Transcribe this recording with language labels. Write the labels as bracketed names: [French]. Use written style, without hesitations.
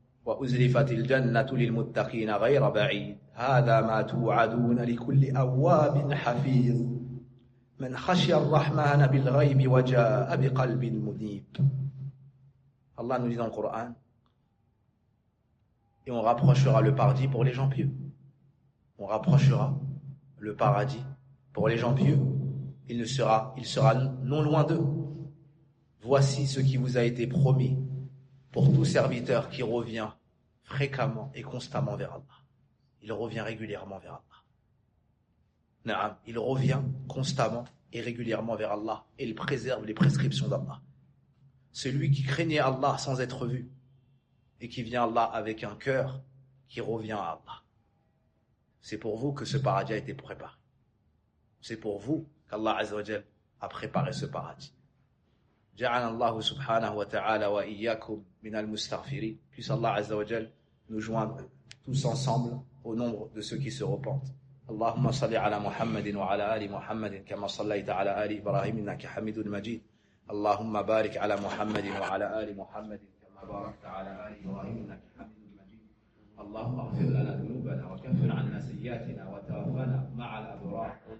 [Arabic] وأزلفت الجنة للمتقين غير بعيد هذا ما توعدون لكل أواب حفيظ من خشي الرحمن بالغيب وجاء بقلب منيب. [French] Allah nous dit dans le Coran, et on rapprochera le paradis pour les gens pieux. On rapprochera le paradis pour les gens pieux. Il sera non loin d'eux. Voici ce qui vous a été promis pour tout serviteur qui revient fréquemment et constamment vers Allah. Il revient régulièrement vers Allah. Na'am, il revient constamment et régulièrement vers Allah et il préserve les prescriptions d'Allah. Celui qui craignait Allah sans être vu et qui vient à Allah avec un cœur qui revient à Allah. C'est pour vous que ce paradis a été préparé. C'est pour vous qu'Allah Azza wa Jal a préparé ce paradis. [Arabic] جعل الله سبحانه وتعالى وإياكم من المستغفرين. [French] Puisse Allah Azza wa Jal nous joindre tous ensemble au nombre de ceux qui se repentent. [Arabic] اللهم صل على محمد وعلى آل محمد كما صليت على آل إبراهيم إنك حميد مجيد. اللهم بارك على محمد وعلى آل محمد كما باركت على آل إبراهيم إنك حميد مجيد. اللهم اغفر لنا ذنوبنا وكفر عنا سيئاتنا وتوفنا مع الأبرار.